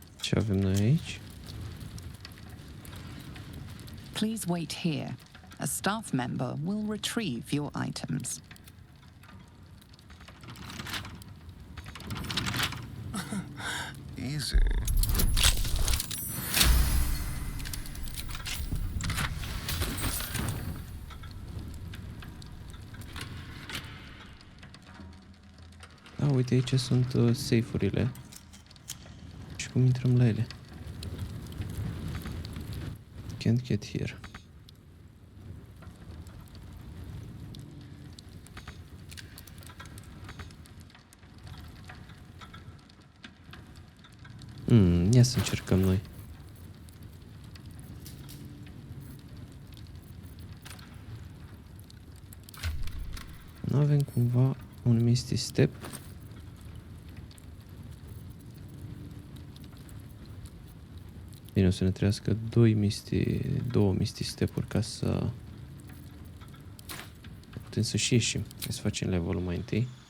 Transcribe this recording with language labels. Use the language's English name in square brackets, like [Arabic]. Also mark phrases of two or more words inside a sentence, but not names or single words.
[Romanian] Ce avem noi aici? [English] Please wait here. A staff member will retrieve your items. Easy. [Romanian] Da, uite, aici sunt safe-urile. Și cum intrăm la ele? [English] Can't get here. [Romanian] Ia să încercăm noi. Nu avem cumva un [English] misty step? [Romanian] Bine, o să ne trească două [English] misty step-uri [Romanian] ca să putem să și ieșim. Hai să facem levelul mai întâi.